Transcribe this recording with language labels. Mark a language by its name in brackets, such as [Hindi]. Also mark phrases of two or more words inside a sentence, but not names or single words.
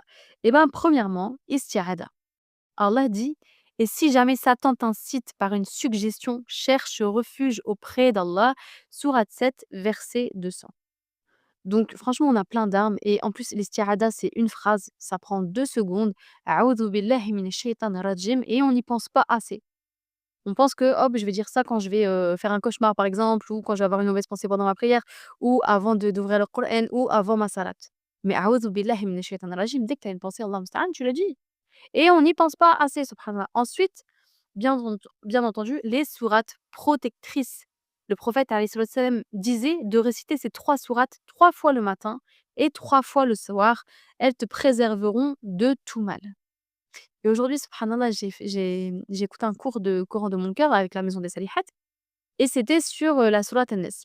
[French] Eh ben, premièrement, isti'ada. Allah dit: «Et si jamais Satan t'incite par une suggestion, cherche refuge auprès d'Allah». Sourate 7, verset 200. Donc franchement, on a plein d'armes et en plus l'isti'ada, c'est une phrase, ça prend 2 secondes. [Arabic] أعوذ بالله من الشيطان الرجيم [French] et on n'y pense pas assez. On pense que: «Hop, je vais dire ça quand je vais, faire un cauchemar», par exemple, ou quand je vais avoir une mauvaise pensée pendant ma prière, ou avant d'ouvrir le Coran, ou avant ma salat. [Arabic] Mais أعوذ بالله من الشيطان الرجيم, [French] dès que tu as une pensée, [Arabic] الله المستعان, [French] tu le dis. Et on n'y pense pas assez, subhanallah. Ensuite, bien entendu, les sourates protectrices. Le prophète [Arabic] عليه الصلاة والسلام [French] disait de réciter ces 3 sourates 3 fois le matin et 3 fois le soir. Elles te préserveront de tout mal. Et aujourd'hui, subhanallah, j'ai écouté un cours de Coran de mon cœur avec la maison des Salihat et c'était sur, la sourate An-Nas.